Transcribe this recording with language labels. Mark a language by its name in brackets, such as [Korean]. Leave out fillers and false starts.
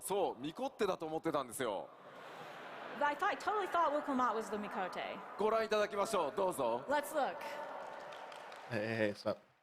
[Japanese] そう、ミコッテだと思ってたんですよ。 [English] I totally thought Wukumat was the Mikote. [Japanese] ご覧いただきましょう。どうぞ。 [English] Let's look. Hey, stop.